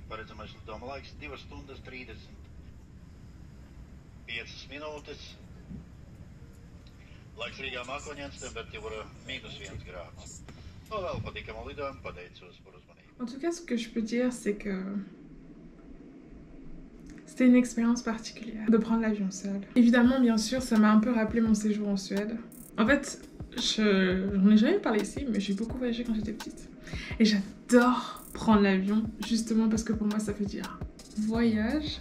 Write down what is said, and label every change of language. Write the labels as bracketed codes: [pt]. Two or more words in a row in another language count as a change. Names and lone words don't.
[lv] Paredzamais lidojuma laiks 2 stundas 35 minūtes. Laiks Rīgā mākoņdienas, temperatūra -1 grāds. Novēlu patīkamu lidojumu, pateicos par uzmanību. [fr] En tout cas, ce que je peux dire, c'est que c'était une expérience particulière de prendre l'avion seule. Évidemment, bien sûr, ça m'a un peu rappelé mon séjour en Suède. En fait, j'en ai jamais parlé ici, mais j'ai beaucoup voyagé quand j'étais petite. Et j'adore prendre l'avion, justement parce que pour moi, ça veut dire voyage.